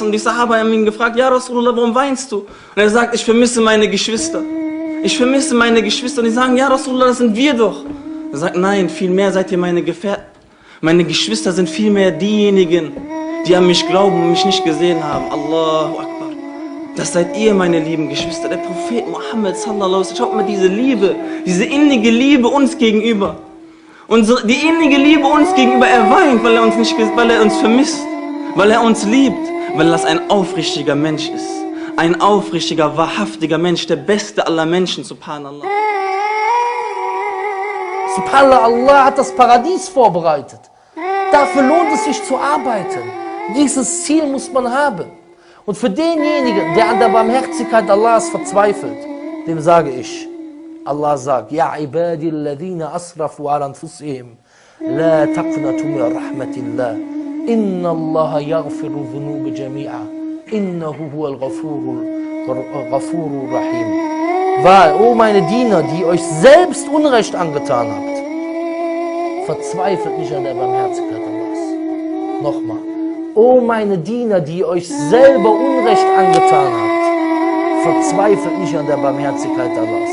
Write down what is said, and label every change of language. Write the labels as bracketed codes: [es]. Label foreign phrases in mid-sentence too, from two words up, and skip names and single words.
[de] Und die Sahaba haben ihn gefragt, [ar] يا رسول الله, [de] warum weinst du? Und er sagt, ich vermisse meine Geschwister. Ich vermisse meine Geschwister. Und die sagen, [ar] يا رسول الله, [de] das sind wir doch. Er sagt, nein, vielmehr seid ihr meine Gefährten. Meine Geschwister sind vielmehr diejenigen, die an mich glauben und mich nicht gesehen haben. [ar] الله أكبر. [de] Das seid ihr, meine lieben Geschwister. Der Prophet Muhammad [ar] صلى الله عليه وسلم. [de] Schaut mal diese Liebe, diese innige Liebe uns gegenüber. Die innige Liebe uns gegenüber, er weint, weil er uns vermisst, weil er uns liebt, weil er ein aufrichtiger Mensch ist. Ein aufrichtiger, wahrhaftiger Mensch, der beste aller Menschen, subhanallah. Subhanallah, Allah hat das Paradies vorbereitet. Dafür lohnt es sich zu arbeiten. Dieses Ziel muss man haben. Und für denjenigen, der an der Barmherzigkeit Allahs verzweifelt, dem sage ich, Allah sagt, [ar] يا عبادي الذين أسرفوا على أنفسهم لا تقنطوا من رحمة الله إن الله يغفر الذنوب جميعا إنه هو الغفور الرحيم. [de] Weil, o meine Diener, die euch selbst Unrecht angetan habt, verzweifelt nicht an der Barmherzigkeit Allahs. Nochmal. O meine Diener, die euch selber Unrecht angetan habt, verzweifelt nicht an der Barmherzigkeit Allahs.